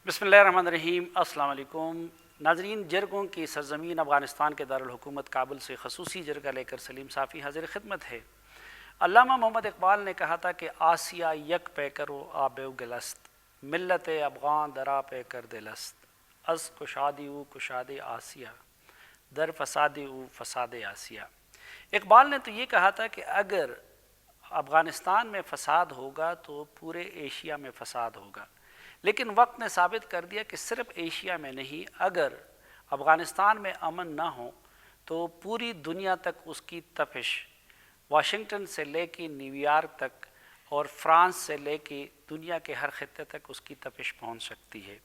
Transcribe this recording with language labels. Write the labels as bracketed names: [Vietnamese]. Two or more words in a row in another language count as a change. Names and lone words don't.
[Arabic] بسم اللہ الرحمن الرحیم. السلام علیکم ناظرین. [Urdu] جرگوں کی سرزمین افغانستان کے دارالحکومت کابل سے خصوصی جرگہ لے کر سلیم صافی حاضر خدمت ہے. علامہ محمد اقبال نے کہا تھا کہ [Persian] آسیا یک پیکر و آبیو گلست، ملت افغان درا پیکر دلست، از کشادی او کشاد آسیا، در فسادی او فساد آسیا. [Urdu] اقبال نے تو یہ کہا تھا کہ اگر افغانستان میں فساد ہوگا تو پورے ایشیا میں فساد ہوگا، لیکن وقت نے ثابت کر دیا کہ صرف ایشیا میں نہیں، اگر افغانستان میں امن نہ ہو تو پوری دنیا تک اس کی تپش، واشنگٹن سے لے کے نیو یارک تک اور فرانس سے لے کے دنیا کے ہر خطے تک اس کی تپش پہنچ سکتی ہے.